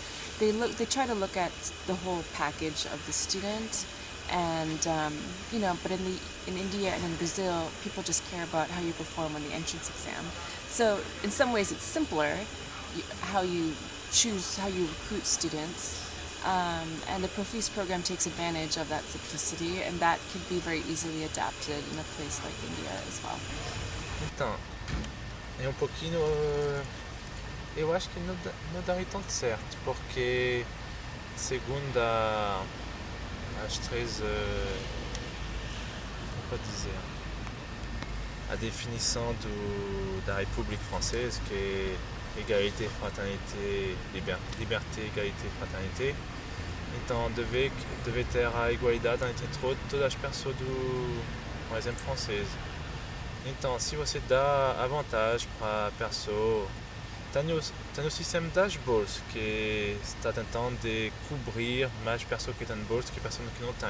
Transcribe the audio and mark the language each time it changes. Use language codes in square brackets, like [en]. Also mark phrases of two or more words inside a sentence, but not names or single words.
[en] They try to look at the whole package of the student, and but in India and in Brazil, people just care about how you perform on the entrance exam. So in some ways, it's simpler how you recruit students, and the ProFIS program takes advantage of that simplicity, and that can be very easily adapted in a place like India as well. [pt] Então, é pouquinho. Eu acho que não daria tanto certo, porque segundo as três, como pode dizer, a definição da République française, que é [fr] égalité, fraternité, liberté, égalité, fraternité. [pt] Então deve ter a igualdade entre todas as pessoas por exemplo, francês. Então, se você dá avantage para a pessoa, tem o sistema das bolsas, que está tentando de cobrir mais pessoas que têm bolsa que pessoas que não têm.